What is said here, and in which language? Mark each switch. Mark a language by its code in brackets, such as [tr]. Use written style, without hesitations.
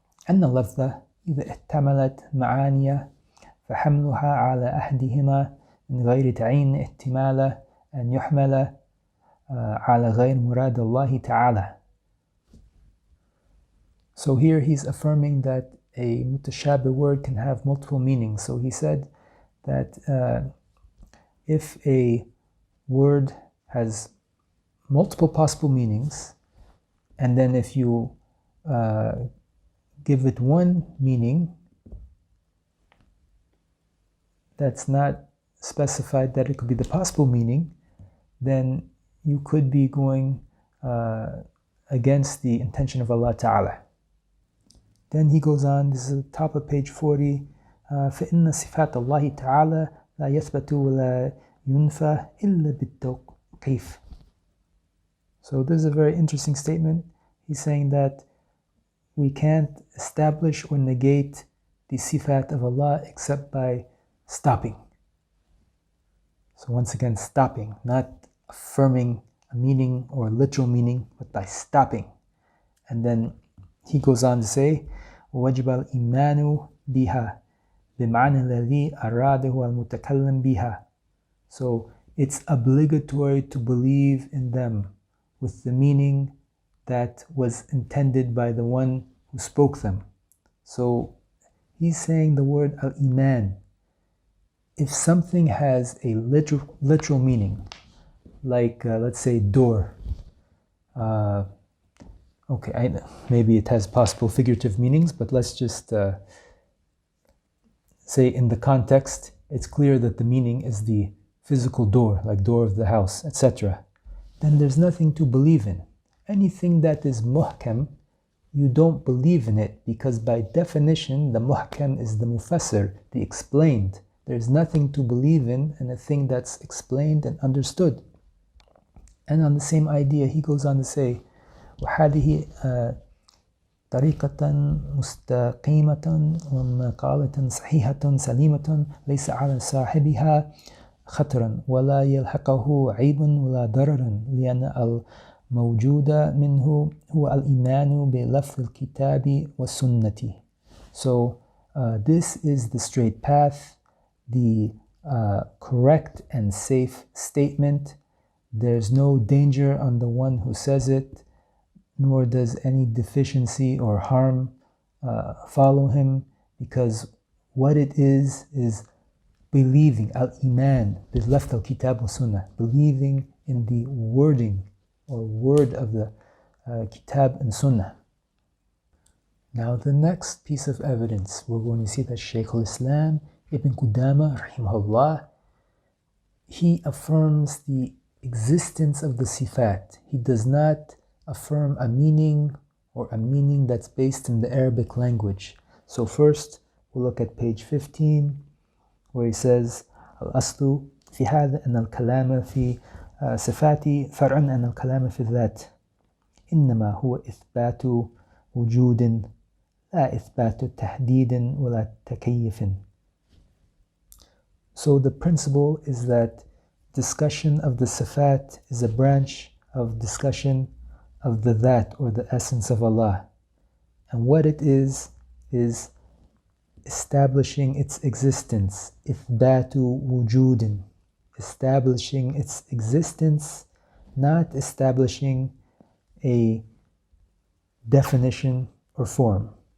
[ar] أن اللفظة إذا احتملت معاني فحملها على أحدهما من غير تعيين احتمال أن يحمل على غير مراد الله تعالى. [en] So here he's affirming that a mutashabih word can have multiple meanings. So he said that if a word has multiple possible meanings, and then if you give it one meaning that's not specified that it could be the possible meaning, then you could be going against the intention of Allah Ta'ala. Then he goes on, this is the top of page 40, [ar] فَإِنَّ صِفَاتَ اللَّهِ تَعَالَى لَا يَثْبَتُ وَلَا يُنْفَى إِلَّا بِالتَّوْقِيفِ. [en] So this is a very interesting statement. He's saying that we can't establish or negate the sifat of Allah except by stopping. So once again, stopping, not affirming a meaning or literal meaning, but by stopping. And then he goes on to say, [ar] وَوَجِبَ الْإِيمَانُ بِهَا بِمَعْنَى الَّذِي أَرَادَهُ الْمُتَكَلِّمْ بِهَا. [en] So it's obligatory to believe in them with the meaning that was intended by the one who spoke them. So he's saying the word al-iman. If something has a literal meaning, like let's say door, maybe it has possible figurative meanings, but let's just say in the context, it's clear that the meaning is the physical door, like door of the house, etc. Then there's nothing to believe in. Anything that is muhkam, you don't believe in it, because by definition, the muhkam is the mufassir, the explained. There's nothing to believe in a thing that's explained and understood. And on the same idea, he goes on to say, [ar] وَهَذِهِ طَرِيقَةً مُسْتَقِيمَةً وَمَقَالَةً صَحِيحَةً سَلِيمَةً لَيْسَ عَلَى صَاحِبِهَا خطرا ولا يلحقه عيب ولا ضرر لأن الموجود منه هو الإيمان بلفظ الكتاب والسنة. [en] So this is the straight path, the correct and safe statement. There's no danger on the one who says it, nor does any deficiency or harm follow him, because what it is believing, [ar] al-iman, bil-lafz al-kitab wa sunnah, [en] believing in the wording or word of the kitab and sunnah. Now the next piece of evidence, we're going to see that Shaykh al-Islam Ibn Qudama'a rahimahullah, he affirms the existence of the sifat. He does not affirm a meaning or a meaning that's based in the Arabic language. So first, we'll look at page 15, where he says, [ar] الأصل في هذا أن الكلام في صفات فرع عن الكلام في الذات إنما هو إثبات وجود لا إثبات تحديد ولا تكييف. [en] So the principle is that discussion of the sifat is a branch of discussion of the dhat or the essence of Allah. And what it is establishing its existence, [ar] إثبات وجود, [en] establishing its existence, not establishing a definition or form.